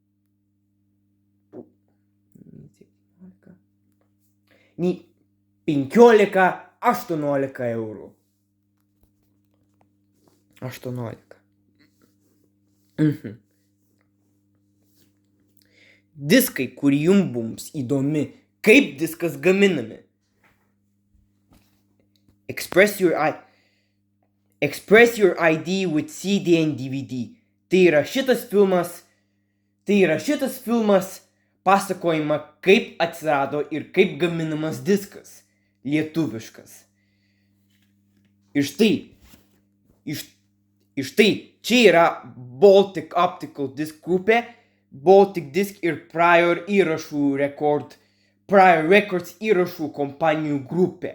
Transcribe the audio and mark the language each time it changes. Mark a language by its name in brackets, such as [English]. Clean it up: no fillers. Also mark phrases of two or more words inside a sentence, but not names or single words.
[Lithuanian] 15-18 eurų. 18. Diskai, kur jums įdomi, kaip diskas gaminami. [English] Express your ID with CD and DVD. [Lithuanian] Tai yra šitas filmas pasakojama, kaip atsirado ir kaip gaminamas diskas. Lietuviškas. Ir štai, čia yra Baltic Optical Disc grupė, Baltic Disc ir Prior Records įrašų kompanijų grupė.